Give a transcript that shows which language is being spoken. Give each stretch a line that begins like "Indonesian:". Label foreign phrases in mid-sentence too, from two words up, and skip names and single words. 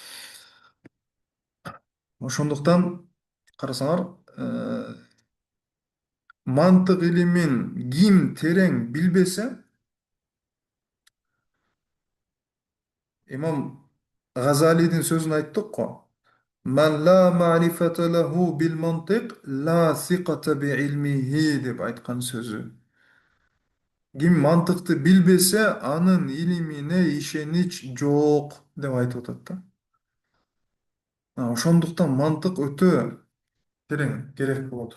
Kyrgyz: Ошондуктан карасаңар, мантык илимин ким терең билбесе, имам Газалидин сөзүн айттык го.
Arabic: من لا معرفة له بالمنطق لا ثقة بعلمه деп айткан сөзү.
Kyrgyz: Ким мантыкты билбесе, анын илимине ишенич жок деп айтып атат да. Ошондуктан мантык өтө терең керек болот.